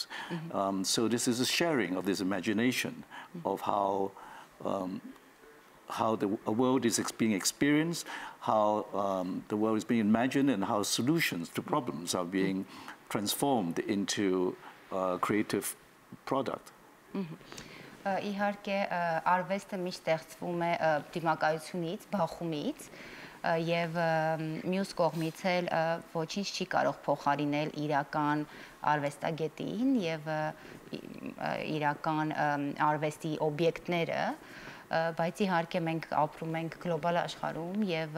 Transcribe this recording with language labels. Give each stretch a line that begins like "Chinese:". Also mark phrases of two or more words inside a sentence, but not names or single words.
English: So this is a sharing of this imagination of how a world is being experienced, how the world is being imagined, and how solutions to problems are being transformed into a creative product.
Armenian: Իհարկե արվեստը միշտ ստեղծվում է դիմակայությունից, բախումից եւ մյուս կողմից էլ ոչինչ չի կարող փոխարինել իրական արվեստագետին եւ իրական արվեստի օբյեկտները, բայց իհարկե մենք ապրում ենք գլոբալ աշխարհում եւ